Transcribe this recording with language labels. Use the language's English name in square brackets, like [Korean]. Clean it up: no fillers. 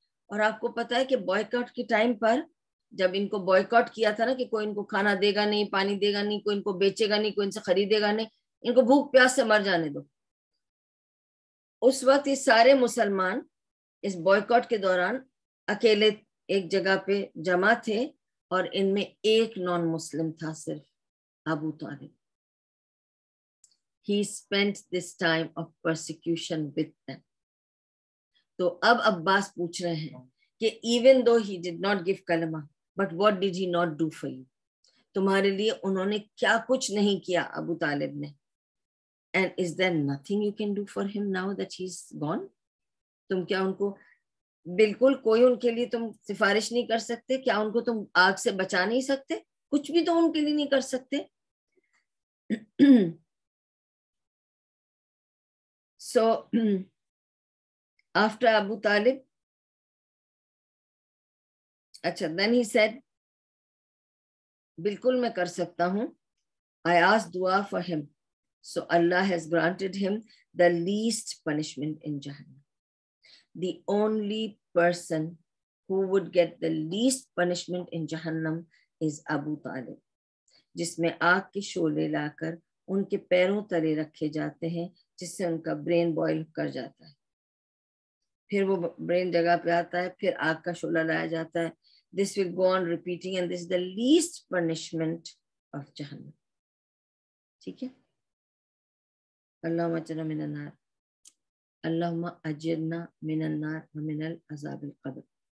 [Urdu] اور آپ کو پتا ہے کہ بوائیکاٹ کے ٹائم پر جب ان کو بوائیکاٹ کیا تھا نا کہ کوئی ان کو کھانا دے گا نہیں, پانی دے گا نہیں, کوئی ان کو بیچے گا نہیں, کوئی ان سے خریدے گا نہیں, ان کو بھوک پیاس سے مر جانے دو. اس وقت یہ سارے مسلمان اس بوائیکاٹ کے دوران اکیلے ایک جگہ پہ جمع تھے اور ان میں ایک نان مسلم تھا, صرف ابو طالب. [English] He spent this time of persecution with them. [Urdu] تو اب عباس پوچھ رہے ہیں کہ [English] even though he did not give kalama, but what did he not do for you? [Urdu] تمہارے لیے انہوں نے کیا کچھ نہیں کیا ابو طالب نے. [English] And is there nothing you can do for him now that he's gone? [Urdu] تم کیا ان کو بالکل کوئی ان کے لیے تم سفارش نہیں کر سکتے؟ کیا ان کو تم آگ سے بچا نہیں سکتے؟ کچھ بھی تو ان کے لیے نہیں کر سکتے. [English] So after Abu Talib, اچھا, then he said, [Urdu] بالکل میں کر سکتا ہوں. [English] I asked dua for him, so Allah has granted him the least punishment in Jahannam. The only person who would get the least punishment in Jahannam is Abu Talib, [Urdu] جس میں آگ کے شعلے لا کر ان کے پیروں تلے رکھے جاتے ہیں جس سے ان کا برین بوائل کر جاتا ہے. پھر وہ برین جگہ پہ آتا ہے, پھر آگ کا شعلہ لایا جاتا ہے. [English] This will go on repeating and this is the least punishment of Jahannam. [Urdu] ٹھیک ہے. [Arabic] اللہم اجرنا من النار, اللہم اجرنا من النار ومن العذاب القبر.